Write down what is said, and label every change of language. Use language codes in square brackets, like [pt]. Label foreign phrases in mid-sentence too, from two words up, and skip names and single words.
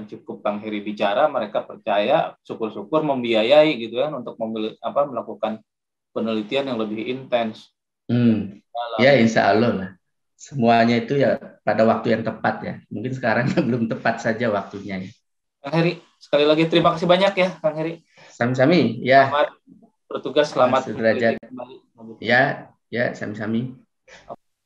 [id] Cukup Kang Heri bicara, mereka percaya, syukur-syukur membiayai gitu kan untuk melakukan penelitian yang lebih intens. Ya [ar] إن شاء الله [id] lah. Semuanya itu ya pada waktu yang tepat ya. Mungkin sekarang belum tepat saja waktunya ya. Kang Heri, sekali lagi terima kasih banyak ya Kang Heri. Sami-sami ya. Selamat bertugas, selamat Ya, sami-sami.